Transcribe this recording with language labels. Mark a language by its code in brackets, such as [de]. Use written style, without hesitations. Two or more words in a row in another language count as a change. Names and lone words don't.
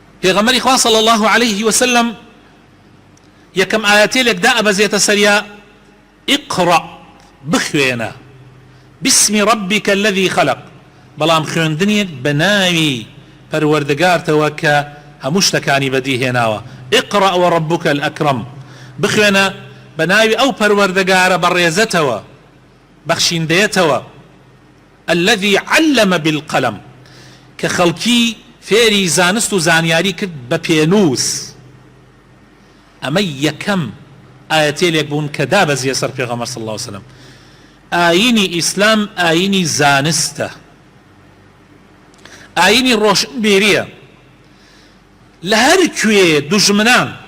[ckb] پێغەمبەری خوا [ar] صلی الله عليه وسلم [ckb] یەکەم ئاەتێک دا ئەبەزێتە سەریا اقرأ بخوێنە [ar] بسم ربك الذي خلق [ckb] بەڵام خوێندنێک بە ناوی پەروەردگارتەوە کە هەموو شتەکانی بەدیهێناوە [ar] اقرأ وربك الأكرم [ckb] بخوێنە بە ناوی ئەو پەروەردگارە بەڕێزەتەوە بەخشیندەیەتەوە [ar] الذي علم بالقلم [ckb] کە خەڵکی فێری زانست و زانیاری کرد بە پێنووس ئەمە یەکەم ئاەتێک بوون کە دابەزیە سەر پێغەمبەر [ar] صلی الله عليه وسلم [ckb] ئاینی ئیسلام ئاینی زانستە ئاینی ڕۆشنبیریە لە هەر کوێ دوژمنان